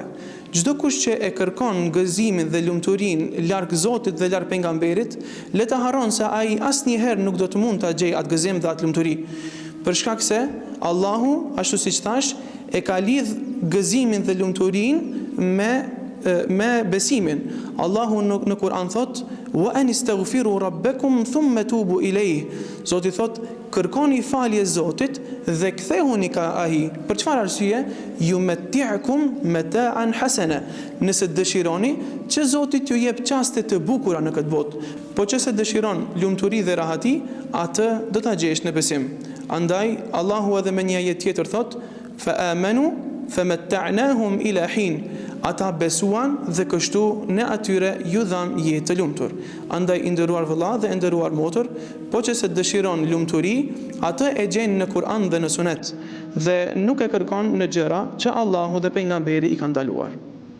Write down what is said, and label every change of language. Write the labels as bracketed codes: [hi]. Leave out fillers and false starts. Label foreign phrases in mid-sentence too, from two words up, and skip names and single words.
[sq] Çdo kush që e kërkon gëzimin dhe lumturinë larg Zotit dhe larg pejgamberit, le të harron se ai asnjëherë nuk do të mund ta gjejë atë gëzim dhe atë lumturi. Për shkak se Allahu, ashtu siç thash, e ka lidh gëzimin dhe lumturinë me besimin. Allahu në Kur'an thot: [ar] "وأن استغفروا ربكم ثم توبوا إليه." [sq] Zoti thot: kërkoni falje Zotit dhe kthehuni ka ai. Për çfarë arsye? [ar] يمتعكم متاعا حسنا. [sq] Nëse dëshironi që Zoti t'ju jep çaste të bukura në këtë botë, po nëse dëshiron lumturi dhe rahati, atë do ta gjesh në besim. Andaj Allahu edhe me një ajet tjetër thot: [ar] "فآمنوا فمتعناهم إلى حين." [sq] Ata besuan dhe kështu ne atyre ju dham jetë të lumtur. Andaj i nderuar vëlla dhe i nderuar motër, po që se dëshiron lumturi, atë e gjen në Kur'an dhe në Sunet, dhe nuk e kërkon në gjëra që Allahu dhe pejgamberi i kanë ndaluar.